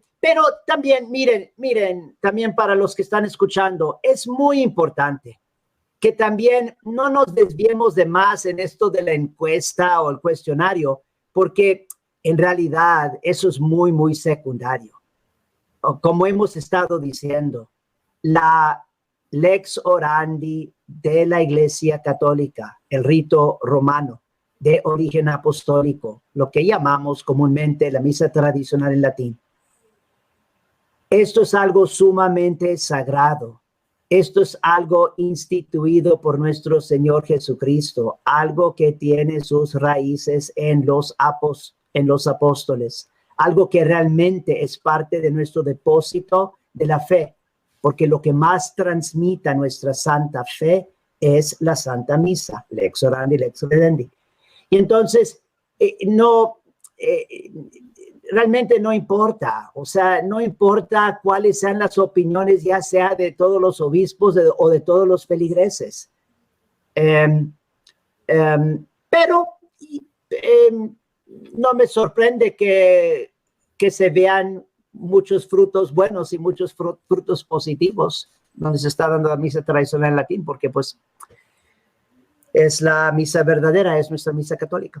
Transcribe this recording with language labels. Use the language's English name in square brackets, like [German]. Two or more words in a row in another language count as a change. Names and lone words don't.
[Spanish] Pero también, miren, también para los que están escuchando, es muy importante que también no nos desviemos de más en esto de la encuesta o el cuestionario, porque en realidad eso es muy, muy secundario. Como hemos estado diciendo, la [Latin] lex orandi [Spanish] de la Iglesia Católica, el rito romano de origen apostólico, lo que llamamos comúnmente la misa tradicional en latín. Esto es algo sumamente sagrado. Esto es algo instituido por nuestro Señor Jesucristo, algo que tiene sus raíces en los apóstoles, algo que realmente es parte de nuestro depósito de la fe, porque lo que más transmite nuestra santa fe es la Santa Misa, [Latin] lex orandi, lex credendi. [Spanish] Y entonces, realmente no importa, o sea, no importa cuáles sean las opiniones, ya sea de todos los obispos o de todos los feligreses. Pero no me sorprende que se vean muchos frutos buenos y muchos frutos positivos donde se está dando la misa tradicional en latín, porque pues es la misa verdadera, es nuestra misa católica.